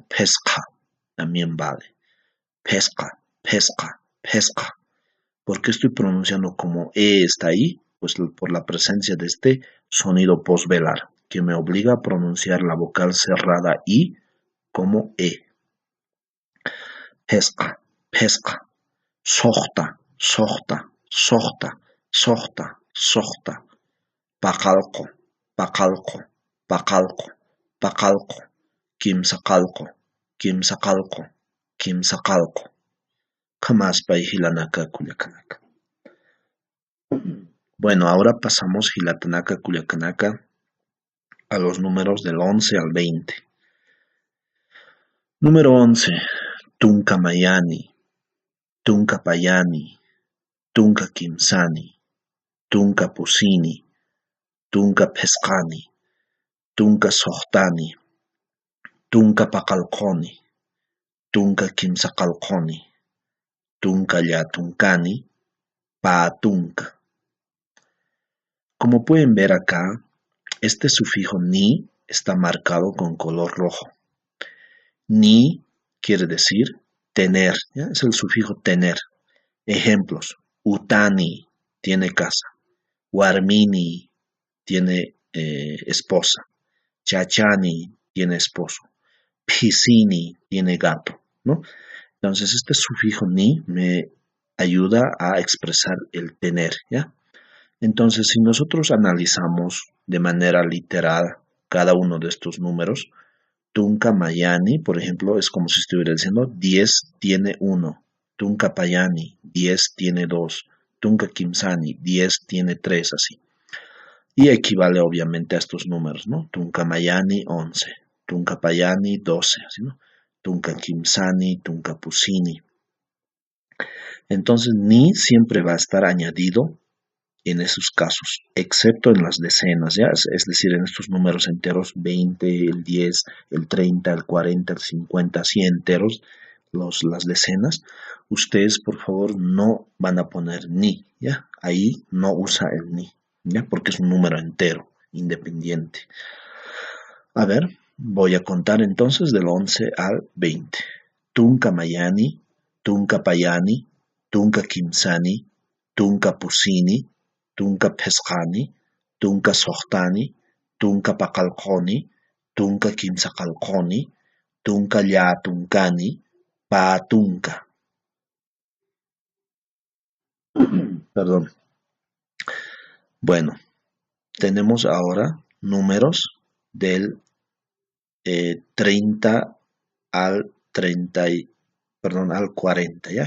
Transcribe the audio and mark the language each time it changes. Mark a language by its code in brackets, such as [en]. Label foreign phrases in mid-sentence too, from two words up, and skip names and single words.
[ay] Pesca, [es] también vale. [ay] Pesca, pesca, pesca. [es] ¿Por qué estoy pronunciando como E está ahí? Pues por la presencia de este sonido posvelar, que me obliga a pronunciar la vocal cerrada I como E. [ay] Pesca, pesca. Sohta, sohta, sohta, sohta, sohta. Paqalqo, paqalqo, paqalqo, paqalqo. Kimsaqalqo, kimsaqalqo, kimsaqalqo. Kamaspay hilanaka kuliakanaka. [es] Bueno, ahora pasamos [ay] Hilatanaka Culiacanaka [es] a los números del 11 al 20. Número 11. [ay] Tunka Mayani, Tunka Payani, Tunka Kimsani, Tunka Pusini, Tunka Pescani, Tunka Sohtani, tunka paqalquni, tunka kimsaqalquni, tunka llatunkani, paatunka. [es] Como pueden ver acá, este sufijo ni está marcado con color rojo. Ni quiere decir tener, ¿ya? Es el sufijo tener. Ejemplos: utani tiene casa, warmini tiene esposa, chachani tiene esposo, pisini tiene gato, ¿no? Entonces este sufijo ni me ayuda a expresar el tener, ¿ya? Entonces, si nosotros analizamos de manera literal cada uno de estos números, [ay] tunka mayani, [es] por ejemplo, es como si estuviera diciendo 10 tiene 1, [ay] tunka payani, [es] 10 tiene 2, [ay] tunka kimsani, [es] 10 tiene 3, así. Y equivale obviamente a estos números, ¿no? [ay] Tunka mayani, 11, tunka payani, 12, [es] así, ¿no? [ay] Tunka kimsani, tunka pusini. [es] Entonces, ni siempre va a estar añadido en esos casos, excepto en las decenas, ¿ya? Es decir, en estos números enteros, 20, el 10, el 30, el 40, el 50, así enteros, las decenas, ustedes por favor no van a poner ni, ¿ya? Ahí no usa el ni, ¿ya? Porque es un número entero, independiente. A ver, voy a contar entonces del 11 al 20. [ay] Tunka mayani, tunka payani, tunka kimsani, tunka pusini, tunka pesqani, tunka sohtani, tunka paqalqoni, tunka kimsaqalqoni, tunka llatunkani, paatunka. [es] Perdón. Bueno, tenemos ahora números del 30 al 40, ¿ya?